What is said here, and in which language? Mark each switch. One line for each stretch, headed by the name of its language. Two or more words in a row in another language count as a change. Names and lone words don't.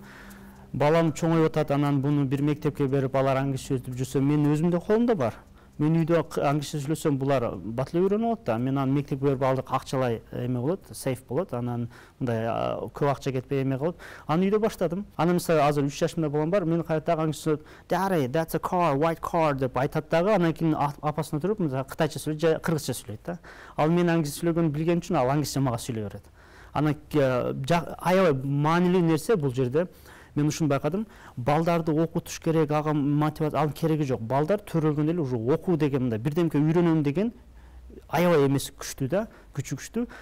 Kyrgyz: Балам чоңоюп атат, анан буну бир мектепке берип алар англисче өтүп жүрсө, мен өзүмдө колумда бар. Мен үйдө англисче сүйлөсөм, булар бат эле үйрөнүп алат да. Мен аны мектепке берип алдык, акчалай эме болот, сейф болот. Анан мындай көп акча кетпей эме кылып, аны үйдө баштадым. Анан мисалы азыр 3 жашымда балам бар, мен кайраттагы англисче
English: "Daddy, that's a car, white car"
Kyrgyz: деп айтат дагы, анан кийин апасына туруп, мисалы кытайча сүйлөйт же кыргызча сүйлөйт да. Ал мен англисче сүйлөгөнү билген үчүн ал англисче мага сүйлөй берет. Анан аябай маанилүү нерсе бул жерде. Мен ушуну байкадым, балдарды окутуш керек, ага мотивация алып кереги жок. Балдар төрөлгөндө эле уже окуу деген мындай бирдемке үйрөнөм деген аябай эмеси күчтүү да, күчү күчтүү.